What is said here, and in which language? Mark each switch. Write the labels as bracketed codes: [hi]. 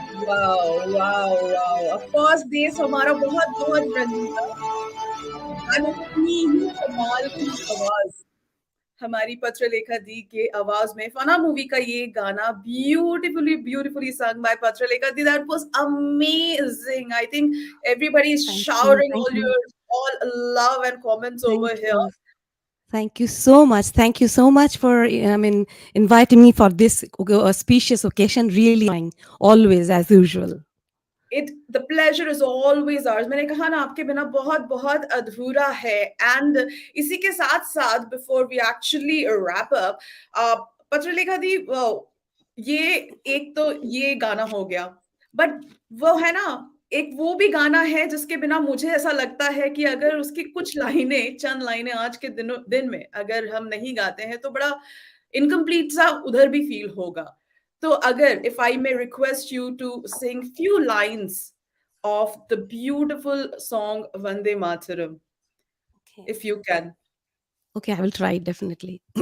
[hi] Wow of course देश हमारा बहुत बहुत रंगीला, और अपनी ही कमाल की आवाज हमारी पत्रलेखा दी के आवाज में फना मूवी का ये गाना beautifully sung by Patralekha the, [en] that was amazing. I think everybody is showering all love and comments over here. Thank you so much. Thank you so much for inviting me for this auspicious occasion. Really, always as usual. The pleasure is always ours. [hi] मैंने कहा ना आपके बिना बहुत बहुत अधूरा है, and इसी के साथ साथ [en] before we actually wrap up, [hi] Patralekha दी, ये एक तो ये गाना हो गया, but वो है ना एक वो भी गाना है जिसके बिना मुझे ऐसा लगता है कि अगर उसकी कुछ लाइनें, चंद लाइनें आज के दिन में अगर हम नहीं गाते हैं तो बड़ा इनकम्प्लीट सा उधर भी फील होगा। तो अगर [en] if I may request you to sing few lines of the beautiful song Vande Mataram, if you can. Okay, I will try definitely.